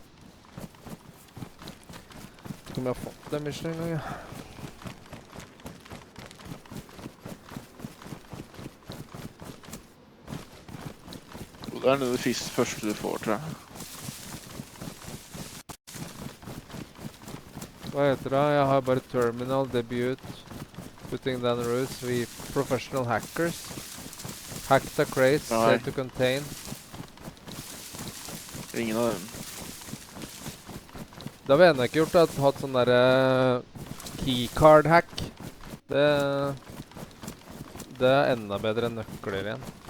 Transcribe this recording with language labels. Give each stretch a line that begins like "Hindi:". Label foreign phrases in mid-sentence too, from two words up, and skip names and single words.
Norwegian: Vet ikke om jeg har fått det mission en gang, ja. Og det er det første du får, tror jeg. Hva heter det? Jeg har bare
English: terminal, debut, putting down routes, we professional hackers. Hack the crates,
Norwegian: Nei.
English: set to contain.
Norwegian: Ingen av dem. Det har vi ennå ikke gjort, hatt sånn der
English: keycard hack.
Norwegian: Det er enda bedre enn nøkler igjen.